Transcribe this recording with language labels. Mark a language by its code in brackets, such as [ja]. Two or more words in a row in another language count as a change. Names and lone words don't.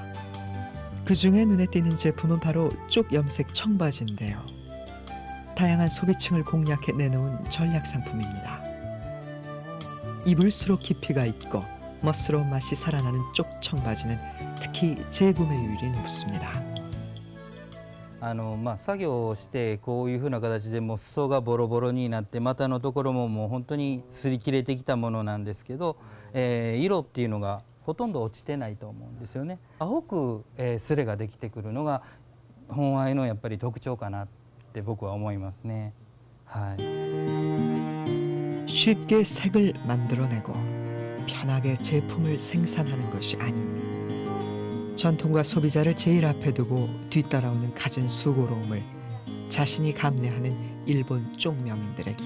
[ko] 그 중에 눈에 띄는 제품은 바로 쪽 염색 청바지인데요. 다양한 소비층을 공략해 내놓은 전략 상품입니다. 입을수록 깊이가 있고 멋스러운 맛이 살아나는 쪽 청바지는 특히 재구매율이 높습니다. [ja] 作業をしてこういうふうな形でもう裾がボロボロになって股のところももう本当に擦り切れてきたものなんですけど、色っていうのがほとんど落ちてないと思うんですよね。青く、スレができてくるのが本藍のやっぱり特徴かなって僕は思いますね。はい。 [ko] 쉽게 색을 만들어내고 편하게 제품을 생산하는 것이 아닌 전통과 소비자를 제일 앞에 두고 뒤따라오는 갖은 수고로움을 자신이 감내하는 일본 쪽 명인들의 길.